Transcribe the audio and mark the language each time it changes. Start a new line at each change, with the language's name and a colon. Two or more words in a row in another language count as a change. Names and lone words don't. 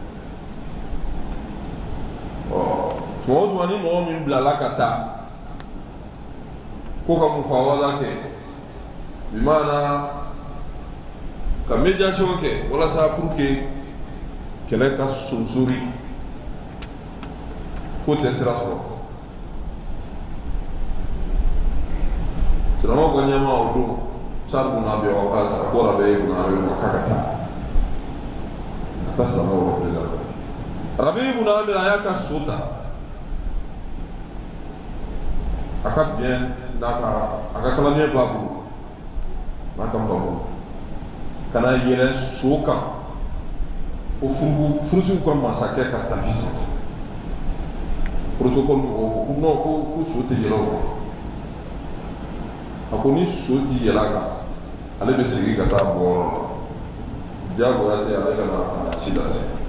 Bambara: tuma o tuma ni mɔgɔ min bilala ka taa ko ka mufawada kɛ bi maana ka médiation kɛ walasa
French: pour que
Bambara: kɛlɛ ka sonsori ko tɛ sira sɔrɔ silamɛw ka ɲɛmaa o don Sa'd ibn Abi Waqqas a ko Rabi' ibn Amir ma k'a ka taa ka silamɛw représente Rabi' ibn Amir a y'a ka so ta a ka bien a ka kalanden b'a bolo n'a ka nbabolo ka na yɛlɛ so kan fo furusiw ka masakɛ ka tapi sanfɛ protocole mɔgɔw ko non ko so tɛ yɛlɛ o kan a ko ni so ti yɛlɛ a kan ale bɛ segin ka taa bɔ yɔrɔ la jagoya tɛ ale ka na ci lase